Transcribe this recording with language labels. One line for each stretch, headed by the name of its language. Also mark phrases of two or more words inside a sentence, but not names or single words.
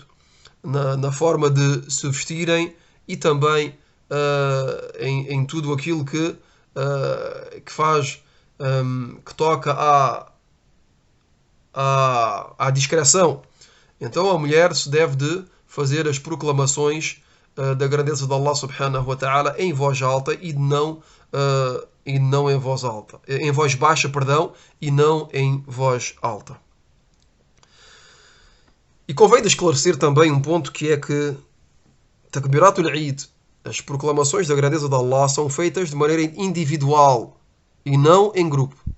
Portuguese: Na forma de se vestirem e também em tudo aquilo que faz, que toca à discreção. Então a mulher se deve de fazer as proclamações da grandeza de Allah
Arabic: سبحانه وتعالى
Portuguese: em voz alta e não em voz alta. Em voz baixa, perdão, e não em voz alta. E convém de esclarecer também um ponto, que é que
Arabic: تكبيرة العيد,
Portuguese: as proclamações da grandeza de Allah, são feitas de maneira individual e não em grupo.